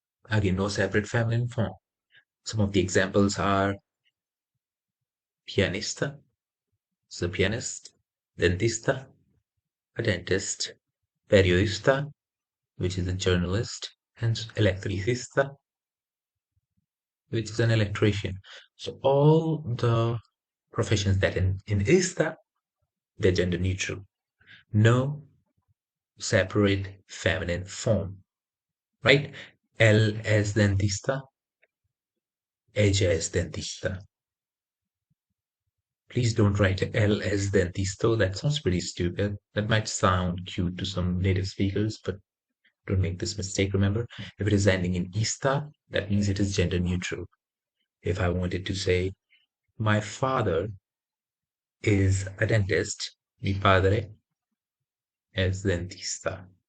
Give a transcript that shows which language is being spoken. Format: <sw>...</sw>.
<en>Again, no separate feminine form. Some of the examples are pianista, so pianist, dentista, a dentist, periodista, which is a journalist, and electricista, which is an electrician. So all the professions that in ista, they're gender neutral. No separate feminine form, right?</en> <es>Él es dentista, ella es dentista.</es> <en>Please don't write L as dentisto. That sounds pretty stupid. That might sound cute to some native speakers, but don't make this mistake. Remember, if it is ending in ista, that means it is gender neutral. If I wanted to say, my father is a dentist,</en> <es>mi padre es dentista.</es>